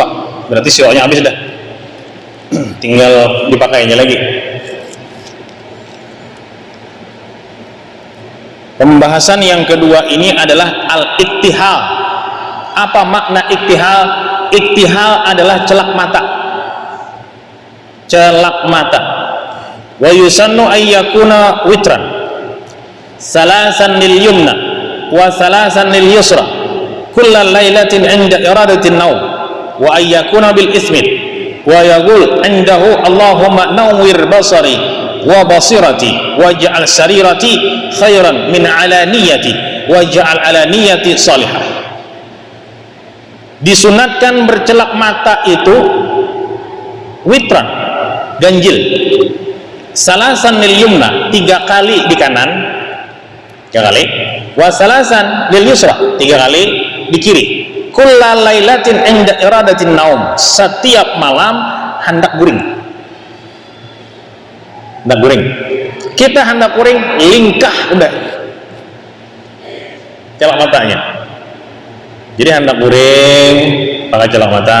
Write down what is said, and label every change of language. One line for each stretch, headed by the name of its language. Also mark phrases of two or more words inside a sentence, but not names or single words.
Banjar: Berarti siwaknya habis dah. Tinggal dipakainya lagi.
Indonesian: Pembahasan yang kedua ini adalah al-iktihal. Apa makna iktihal? Iktihal adalah celak mata. Celak mata.
Arabic: ويسن أن يكون وترا ثلاثا لليمنى وثلاثا لليسرى كل ليلة عند إرادة النوم وأن يكون بالإثمد ويقول عنده اللهم نور بصري وبصيرتي واجعل سريرتي خيرا من علانيتي واجعل علانيتي صالحة.
Indonesian: Disunatkan bercelak mata itu witran, ganjil,
Arabic: ثلاثا لليمنى,
Indonesian: 3 kali di kanan, 3 kali,
Arabic: وثلاثا لليسرى,
Indonesian: 3 kali di kiri.
Arabic: كل ليلة عند إرادة النوم,
Banjar: setiap malam hendak guring. Hendak guring. Kita hendak guring, lingkah udah celak matanya. Jadi hendak guring pakai celak mata.